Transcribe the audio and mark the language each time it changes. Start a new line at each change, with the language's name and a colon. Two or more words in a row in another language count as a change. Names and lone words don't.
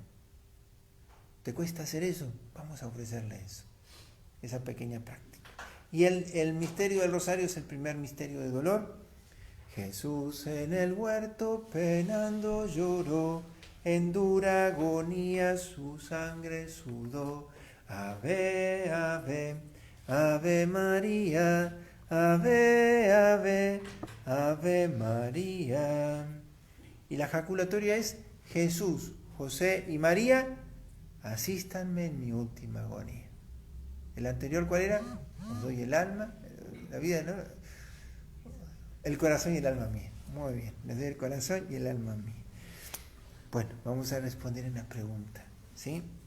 Spanish: ¿Te cuesta hacer eso? Vamos a ofrecerle eso, esa pequeña práctica. Y el misterio del rosario es el primer misterio de dolor. Jesús en el huerto penando lloró, en dura agonía su sangre sudó. Ave, ave, ave María, ave, ave, ave María. Y la jaculatoria es: Jesús, José y María, asístanme en mi última agonía. ¿El anterior cuál era? Os doy el alma, la vida, ¿no? El corazón y el alma mía. Muy bien, les doy el corazón y el alma mía. Bueno, vamos a responder en la pregunta, ¿sí?